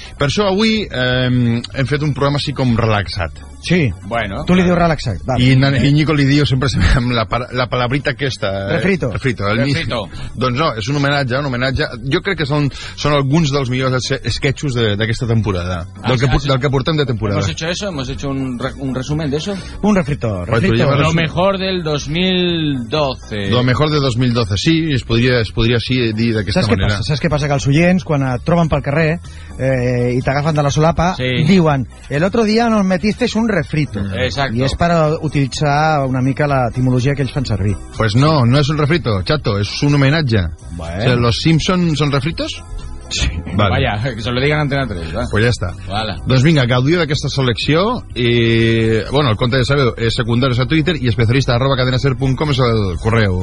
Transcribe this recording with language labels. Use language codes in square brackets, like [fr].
[ca] Per això avui hem fet un programa així com relaxat. Sí, bueno, tu li dius relaxat. [es] Vale. [ca] I Nico li diu sempre amb la palabrita aquesta. [es] Refrito. Refrito. Refrito. [ca] Doncs no, és un homenatge, un homenatge. Jo crec que són alguns dels millors sketchos d'aquesta temporada. Del que portem de temporada. [es] Hemos hecho eso, hemos hecho un resumen de eso. Un refrito, refrito. Lo mejor del 2012. Lo mejor de 2012, [ca] sí, es podria sí dir d'aquesta manera. Saps què passa? Que els oients, quan et troben pel carrer i t'agafen de la solapa, sí, diuen, [es] el otro día nos metisteis un refrito. Exacto. [ca] I és per utilitzar una mica la etimologia que ells fan servir. [es] Pues no, [ca] no és un refrito, chato, és un homenatge. [es] Bueno. O sea, ¿los Simpsons son refritos? Sí. Vale. Vaya, que se lo digan Antena 3, va. [ca] Pues ja està. [es] Vale. [ca] Doncs vinga, gaudiu d'aquesta selecció i, bueno, el compte, ja sabeu, és secundaris a Twitter i especialista @cadenaser.com és el correu.